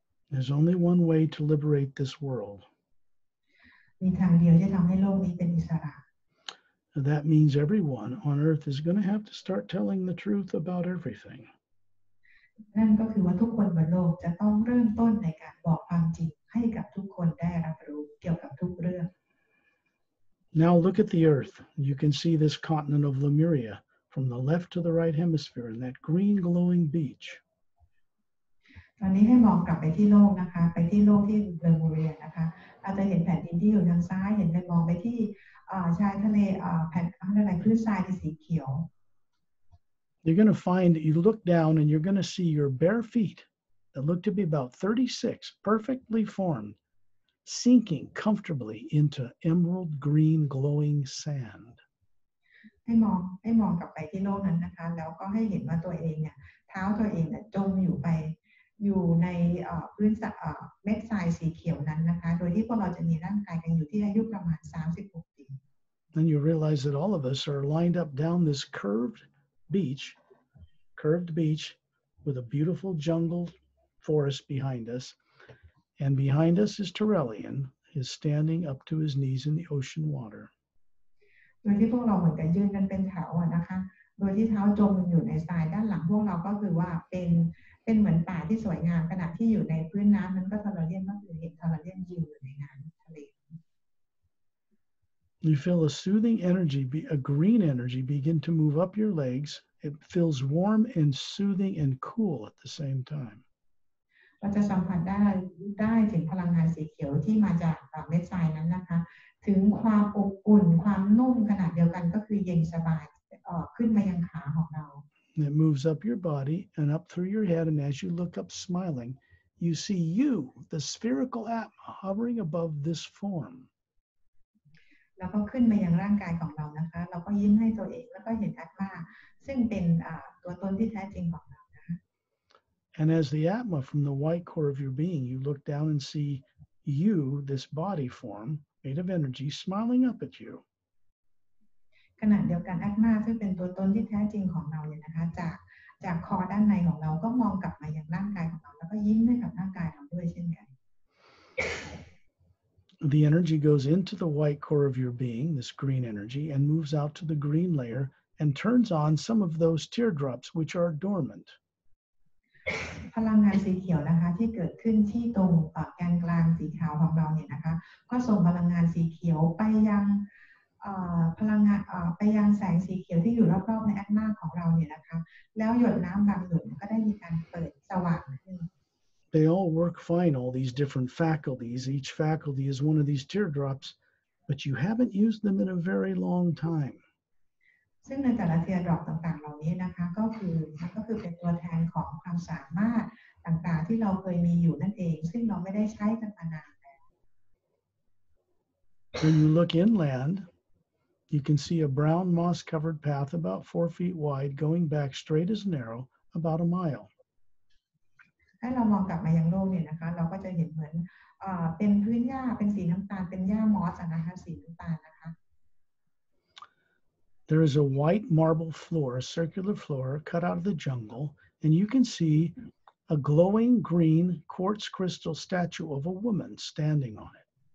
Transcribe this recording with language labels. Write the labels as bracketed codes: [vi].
[en] There's only one way to liberate this world. [th] มีทางเดียวที่ทำให้โลกนี้เป็นอิสระ [en] That means everyone on earth is going to have to start telling the truth about everything. [th] นั่นก็คือว่าทุกคนบนโลกจะต้องเริ่มต้นในการบอกความจริงให้กับทุกคนได้รับรู้เกี่ยวกับทุกเรื่อง [en] Now look at the earth. You can see this continent of Lemuria from the left to the right hemisphere and that green glowing beach. [th] ตอนนี้ให้มองกลับไปที่โลกนะคะไปที่โลกที่เลมูเรียนะคะเราจะเห็นแผ่นดินที่อยู่ทางซ้ายเห็นไปมองไปที่ชายทะเลแผ่นอะไรคลื่นทรายที่สีเขียว [en] You're going to find, you look down and you're going to see your bare feet that look to be about 36, perfectly formed, sinking comfortably into emerald green glowing sand. [th] ให้มองกลับไปที่โลกนั้นนะคะแล้วก็ให้เห็นว่าตัวเองเนี่ยเท้าตัวเองจมอยู่ในพื้นเม็ดทรายสีเขียวนั้นนะคะโดยที่พวกเราจะมีร่างกายกันอยู่ที่อายุประมาณ36 ปี [en] Then you realize that all of us are lined up down this curved beach with a beautiful jungle forest behind us. And behind us is Terrellian, is standing up to his knees in the ocean water. [th] โดยที่พวกเราเหมือนกับยืนกันเป็นแถวนะคะโดยที่เท้าจมอยู่ในทรายด้านหลังพวกเราก็คือว่าเป็นเหมือนป่าที่สวยงามขณะที่อยู่ในพื้นน้ำนั้นก็ทาราเลียนก็คือเห็นทาราเลียนยืนอยู่ในน้ำทะเล [en] You feel a soothing energy, a green energy begin to move up your legs. It feels warm and soothing and cool at the same time. [th] เราจะสัมผัสได้ถึงพลังงานสีเขียวที่มาจากเม็ดทรายนั้นนะคะถึงความอบอุ่นความนุ่มขนาดเดียวกันก็คือเย็นสบายขึ้นมายังขาของเรา [en] It moves up your body and up through your head, and as you look up smiling, you see you, the spherical Atma, hovering above this form. [th] แล้วก็ขึ้นมายังร่างกายของเรานะคะเราก็ยิ้มให้ตัวเองแล้วก็เห็นอัตมาซึ่งเป็นตัวตนที่แท้จริงของเรานะคะ [en] And as the Atma from the white core of your being, you look down and see you, this body form made of energy, smiling up at you. [th] ขณะเดียวกันอัตมาซึ่งเป็นตัวตนที่แท้จริงของเราเนี่ยนะคะจากคอด้านในของเราก็มองกลับมายังร่างกายของเราแล้วก็ยิ้มให้กับร่างกายเราด้วยเช่นกัน [en] The energy goes into the white core of your being, this green energy, and moves out to the green layer and turns on some of those teardrops which are dormant. [th] พลังงานสีเขียวนะคะที่เกิดขึ้นที่ตรงแกนกลางสีขาวของเราเนี่ยนะคะก็ส่งพลังงานสีเขียวไปยังพลังงานไปยังแสงสีเขียวที่อยู่รอบๆในแอตมาของเราเนี่ยนะคะแล้วหยดน้ำบางหยดก็ได้มีการเปิดสว่างขึ้น [en] They all work fine, all these different faculties. Each faculty is one of these teardrops, but you haven't used them in a very long time. [th] ซึ่งในแต่ละเทียร์ดรอปต่างๆเหล่านี้นะคะก็คือเป็นตัวแทนของความสามารถต่างๆที่เราเคยมีอยู่นั่นเองซึ่งเราไม่ได้ใช้กันมานานแล้ว [en] When you look inland, you can see a brown moss-covered path about 4 feet wide, going back straight as an arrow, about a mile. [th] ให้เรามองกลับมายังโลกเนี่ยนะคะเราก็จะเห็นเหมือนเป็นพื้นหญ้าเป็นสีน้ำตาลเป็นหญ้ามอสนะคะสีน้ำตาลนะคะ [en] There is a white marble floor, a circular floor cut out of the jungle, and you can see a glowing green quartz crystal statue of a woman standing on it.